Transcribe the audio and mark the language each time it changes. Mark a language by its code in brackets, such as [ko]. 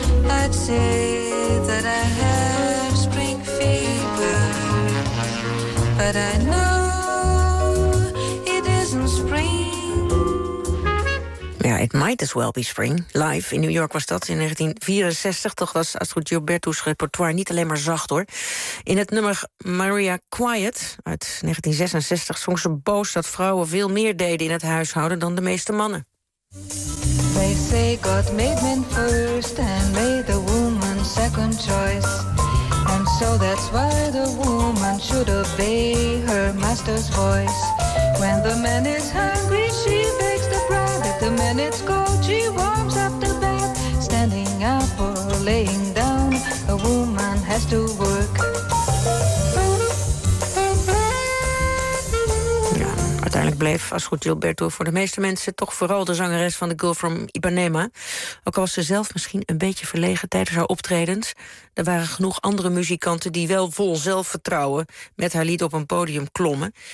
[en] I'd say that I have spring fever, but I know it isn't spring. [nl] Ja, [en] it might as well be spring. [nl] Live in New York was dat in 1964. Toch was Astrid Gilberto's repertoire niet alleen maar zacht, hoor. In het nummer Maria Quiet uit 1966 zong ze boos dat vrouwen veel meer deden in het huishouden dan de meeste mannen. [en] They say God made men first and made the woman second choice. And so that's why the woman should obey her master's voice. When the man is hungry, she bakes the bread. If the man is cold, she warms up the bed. Standing up or laying down, a woman has to work. [nl] Uiteindelijk bleef Astrid Gilberto voor de meeste mensen toch vooral de zangeres van The Girl from Ipanema. Ook al was ze zelf misschien een beetje verlegen tijdens haar optredens, er waren genoeg andere muzikanten die wel vol zelfvertrouwen met haar lied op een podium klommen.